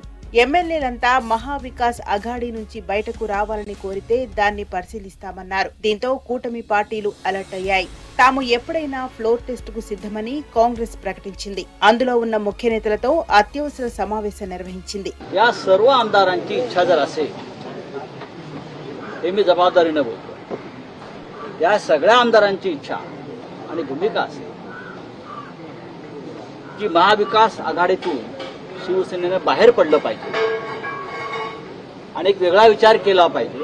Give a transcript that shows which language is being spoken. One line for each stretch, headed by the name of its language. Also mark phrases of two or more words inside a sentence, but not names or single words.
Telugu: ఎమ్మెల్యేలంతా మహావికాస్ అఘాడీ నుంచి బయటకు రావాలని కోరితే దాన్ని పరిశీలిస్తామన్నారు. దీంతో కూటమి పార్టీలు అలర్ట్ అయ్యాయి. తాము ఎప్పుడైనా
English: floor test
Telugu: కు సిద్ధమని కాంగ్రెస్ ప్రకటించింది. అందులో ఉన్న ముఖ్య నేతలతో అత్యవసర సమావేశం నిర్వహించింది.
Marathi: जबाबदारीने बोलतो. या सगळ्या आमदारांची इच्छा आणि भूमिका असेल की महाविकास आघाडीतून शिवसेनेने बाहेर पडलं पाहिजे आणि एक वेगळा विचार केला पाहिजे.